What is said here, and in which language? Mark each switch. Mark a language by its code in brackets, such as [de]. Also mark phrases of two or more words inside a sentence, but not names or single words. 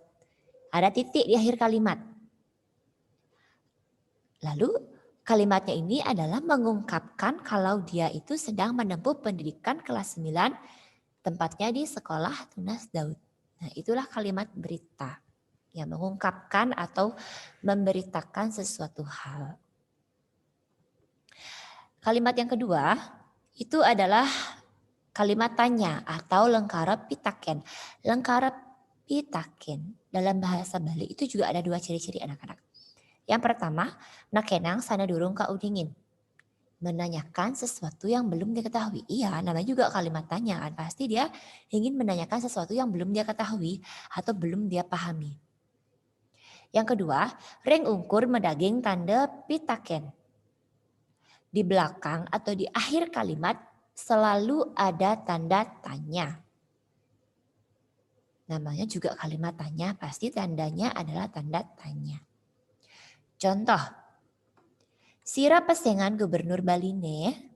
[id] Ada titik di akhir kalimat. Lalu kalimatnya ini adalah mengungkapkan kalau dia itu sedang menempuh pendidikan kelas 9, tempatnya di sekolah Tunas Daud. Nah, itulah kalimat berita yang mengungkapkan atau memberitakan sesuatu hal. Kalimat yang kedua itu adalah kalimat tanya atau [ban] lengkara pitaken. Lengkara pitaken [id] dalam bahasa Bali itu juga ada dua ciri-ciri anak-anak. Yang pertama, [ban] nakenang sana durung kaudingin. [id] Menanyakan sesuatu yang belum diketahui. Iya, namanya juga kalimat tanya kan. Pasti dia ingin menanyakan sesuatu yang belum dia ketahui atau belum dia pahami. Yang kedua, [ban] reng ungkur medaging tanda pitaken. [id] Di belakang atau di akhir kalimat selalu ada tanda tanya. Namanya juga kalimat tanya, pasti tandanya adalah tanda tanya. Contoh, [ban] sira pesengan Gubernur Baline.